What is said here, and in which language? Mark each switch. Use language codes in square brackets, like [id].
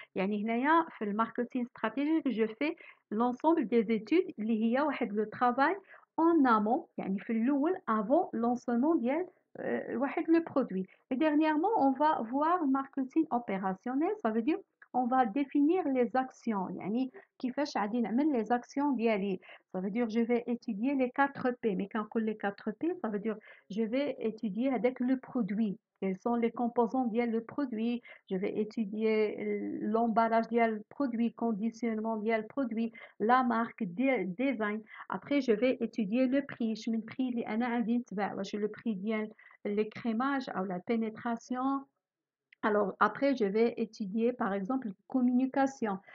[ar] يعني هنايا في الماركتينغ [fr] stratégique je fais l'ensemble des études اللي هي واحد le travail en amont [ar] يعني في الأول [fr] avant lancement ديال le produit. Et dernièrement, on va voir marketing opérationnel, ça veut dire on va définir les actions. [ar] يعني كيفاش غادي نعمل les actions ديالي. [fr] Ça veut dire je vais étudier les 4 P. Mais quand on les 4 P, ça veut dire je vais étudier avec le produit. Quels sont les composants ديال le produit? Je vais étudier l'emballage ديال le produit, conditionnement ديال le produit, la marque, design. Après, je vais étudier le prix. [ar] شمن البري اللي انا غادي نتباع واش le prix ديال l'écrémage ou la pénétration. [fr] Alors après, je vais étudier par exemple communication.